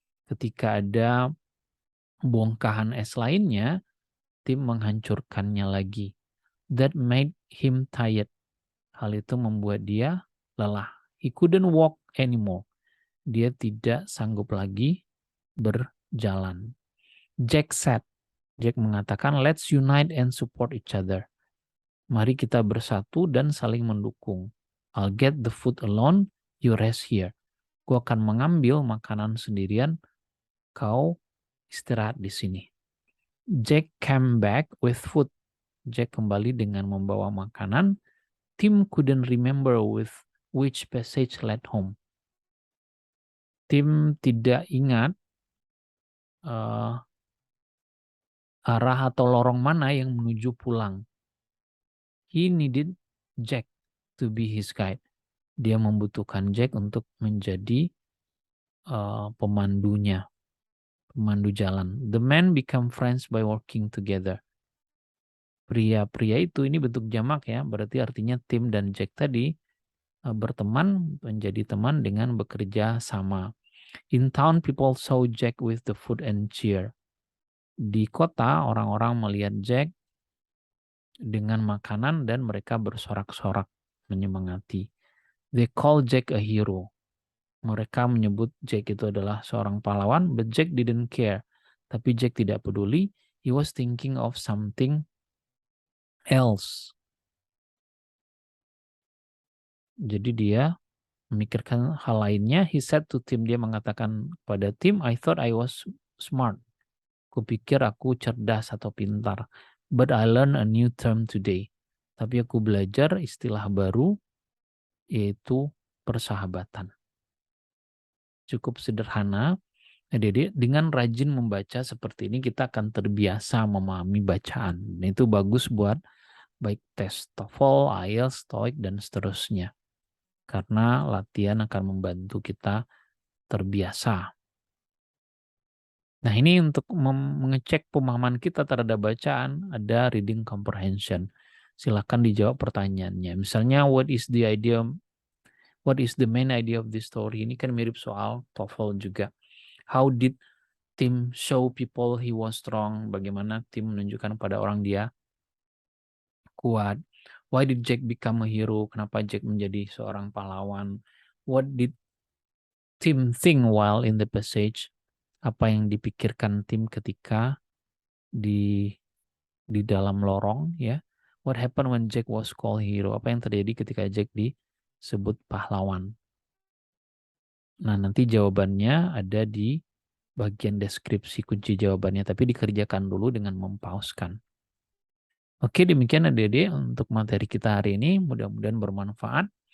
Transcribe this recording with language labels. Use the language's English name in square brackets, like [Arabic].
[Indonesian] Ketika ada bongkahan es lainnya, Tim menghancurkannya lagi. [English] That made him tired. [Indonesian] Hal itu membuat dia lelah. [English] He couldn't walk anymore. [Indonesian] Dia tidak sanggup lagi berjalan. Jack mengatakan, [English] let's unite and support each other. [Indonesian] Mari kita bersatu dan saling mendukung. [English] I'll get the food alone, you rest here. [Indonesian] Gue akan mengambil makanan sendirian, kau istirahat di sini. [English] Jack came back with food. [Indonesian] Jack kembali dengan membawa makanan. [English] Tim couldn't remember with which passage led home. [Indonesian] Tim tidak ingat arah atau lorong mana yang menuju pulang. [English] He needed Jack to be his guide. [Indonesian] Dia membutuhkan Jack untuk menjadi pemandunya, pemandu jalan. [English] The men become friends by working together. [Indonesian] Pria-pria itu, ini bentuk jamak ya, berarti artinya Tim dan Jack tadi berteman, menjadi teman dengan bekerja sama. [English] In town, people saw Jack with the food and cheer. [Indonesian] Di kota, orang-orang melihat Jack dengan makanan dan mereka bersorak-sorak menyemangati. [English] They call Jack a hero. [Indonesian] Mereka menyebut Jack itu adalah seorang pahlawan, [English] but Jack didn't care. [Indonesian] Tapi Jack tidak peduli. [English] He was thinking of something else. [Indonesian] Jadi dia memikirkan hal lainnya. [English] He said to Tim, [Indonesian] dia mengatakan pada Tim, [English] I thought I was smart. [Indonesian] Kupikir aku cerdas atau pintar. [English] But I learned a new term today. [Indonesian] Tapi aku belajar istilah baru, yaitu persahabatan. Cukup sederhana. Jadi dengan rajin membaca seperti ini kita akan terbiasa memahami bacaan. Itu bagus buat baik tes TOEFL, IELTS, TOEIC, dan seterusnya. Karena latihan akan membantu kita terbiasa. Nah, ini untuk mengecek pemahaman kita terhadap bacaan, ada reading comprehension. Silakan dijawab pertanyaannya. Misalnya, [English] what is the main idea of this story? [Indonesian] Ini kan mirip soal TOEFL juga. [English] How did Tim show people he was strong? [Indonesian] Bagaimana Tim menunjukkan pada orang dia kuat? [English] Why did Jack become a hero? [Indonesian] Kenapa Jack menjadi seorang pahlawan? [English] What did Tim think while in the passage? [Indonesian] Apa yang dipikirkan Tim ketika di dalam lorong, ya? [English] What happened when Jack was called hero? [Indonesian] Apa yang terjadi ketika Jack disebut pahlawan? Nah, nanti jawabannya ada di bagian deskripsi kunci jawabannya, tapi dikerjakan dulu dengan mempauskan. Oke, demikian adik-adik untuk materi kita hari ini. Mudah-mudahan bermanfaat.